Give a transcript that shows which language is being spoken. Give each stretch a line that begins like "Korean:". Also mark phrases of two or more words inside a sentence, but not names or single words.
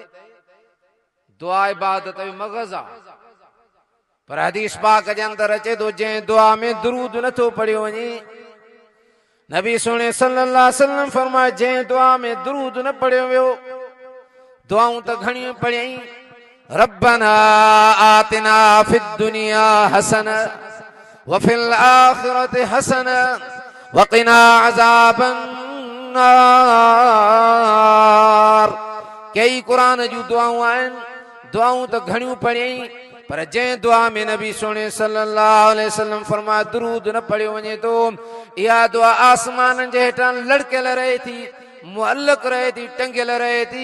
Sindhi: दुआ इबादत जो मग़ज़ आहे। पर हदीस पाक जे अंदर अचे थो, जंहिं दुआ में दुरूद नथो पढ़ियो वञे, नबी सोणे
Arabic: صلى الله عليه وسلم
Sindhi: फरमाए, जंहिं दुआ में दुरूद न पढ़ियो वियो, दुआऊं त घणियूं पढ़ियई,
Arabic: ربنا آتنا في الدنيا حسنة وفي الآخرة حسنة وقنا عذاب النار.
Sindhi: कई क़ुरान जूं दुआऊं आहिनि, दुआऊं त घणियूं पढ़ियई, पर जंहिं दुआ में नबी सोणे
Arabic: صلى الله عليه وسلم
Sindhi: फरमाए दुरूद न पढ़ियो वञे थो, इहा दुआ आसमाननि जे हेठां लड़कियल रहे थी, मुअल्लक़ रहे थी, टंगियल रहे थी।